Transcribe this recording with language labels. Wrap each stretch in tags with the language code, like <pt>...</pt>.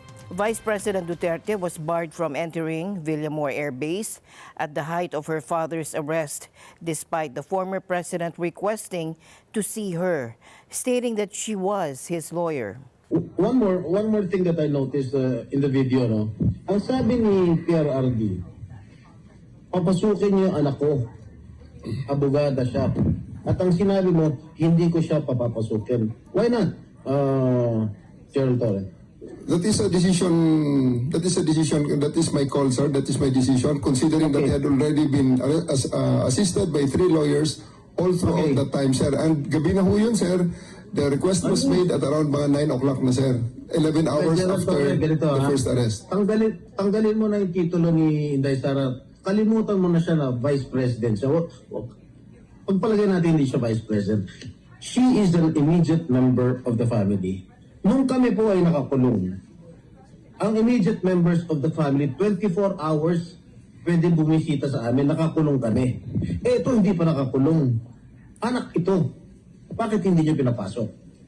<en>Vice President Duterte was barred from entering Villamor Air Base at the height of her father's arrest, despite the former president requesting to see her, stating that she was his lawyer. One more thing that I noticed in the video, no?</en> <tl>Ang sabi ni PRRD, papasukin niyo anak ko, abogada siya. At ang sinabi mo, hindi ko siya papapasukin.</tl> <en>Why not, General Torre? That is a decision. That is my call, sir. That is my decision. Considering that he had already been assisted by 3 lawyers all throughout that time, sir. And gabi na ho yun, sir. The request was made at around mga 9 o'clock na, sir. 11 hours after the first arrest.</en> <tl>Tanggalin mo na yung titulo ni Inday Sara. Kalimutan mo na siya na Vice President siya. Pagpalagay natin hindi siya Vice President.</tl> <en>She is an immediate member of the family.</en> <tl>Nung kami po ay nakakulong, ang immediate members of the family, 24 hours pwede bumisita sa amin, nakakulong kami. Ito hindi pa nakakulong. Anak ito. Bakit hindi niyo pinapasok?</tl>